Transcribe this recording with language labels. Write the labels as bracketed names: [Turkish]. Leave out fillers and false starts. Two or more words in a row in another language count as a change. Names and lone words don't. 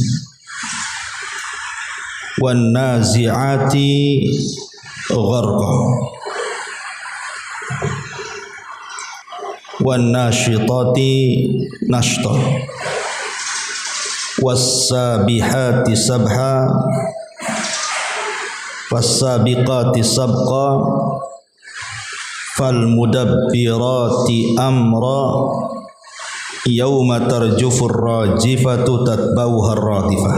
[Arabic] والنازعات غرقا. والناشطات نشطا. والسابحات سبحا. والسابقات سبقا. فالمدبرات أمرا. يوم ترجف الراجفة تتبعها الرادفة.